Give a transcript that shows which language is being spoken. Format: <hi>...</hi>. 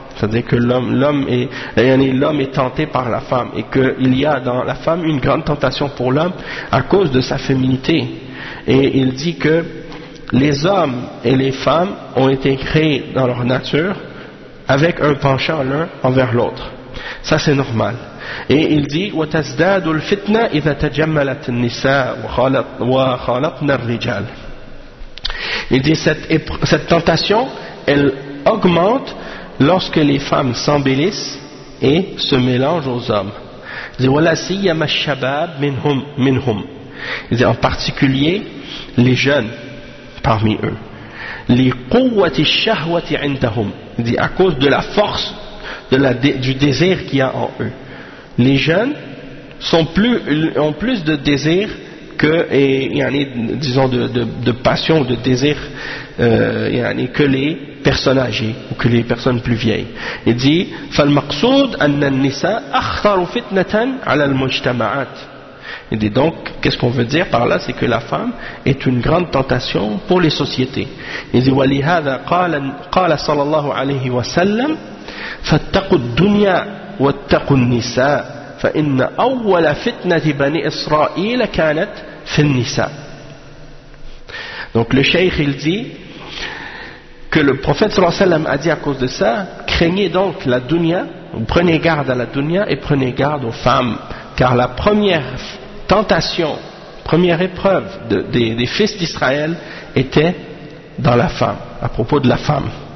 <fr>C'est-à-dire que l'homme est tenté par la femme, et qu'il y a dans la femme une grande tentation pour l'homme à cause de sa féminité. Et il dit que les hommes et les femmes ont été créés dans leur nature avec un penchant l'un envers l'autre. Ça, c'est normal. Et il dit</fr> <ar>وَتَزْدَادُ الْفِتْنَةِ إِذَا تَجَمَّلَتْ النِّسَاءُ وَخَلَطْنَا الرِّجَالِ.</ar> <fr>Il dit cette tentation, elle augmente lorsque les femmes s'embellissent et se mélangent aux hommes. Il dit voilà</fr> <ar>si yama shabab minhum.</ar> <fr>Il dit en particulier les jeunes parmi eux. Les</fr> <ar>quwwati shahwati indahum.</ar> <fr>Il dit à cause de la force du désir qu'il y a en eux. Les jeunes ont plus de désir que, et yani, disons de passion ou de désir, yani, que les personnes âgées ou que les personnes plus vieilles. Il dit</fr> <ar>فالمقصود أن النساء أخطر فتنة على المجتمعات.</ar> <fr>Il dit donc qu'est-ce qu'on veut dire par là, c'est que la femme est une grande tentation pour les sociétés. Il dit</fr> <ar>ولهذا قال صلى الله عليه وسلم فاتقوا الدنيا واتقوا النساء فإن أول فتنة بني إسرائيل كانت في النساء.</ar> <fr>Donc le cheikh il dit que le prophète sallallahu alayhi wa sallam a dit à cause de ça, craignez donc la dunya, prenez garde à la dunya et prenez garde aux femmes. Car la première tentation, première épreuve des fils d'Israël était dans la femme, à propos de la femme.</fr>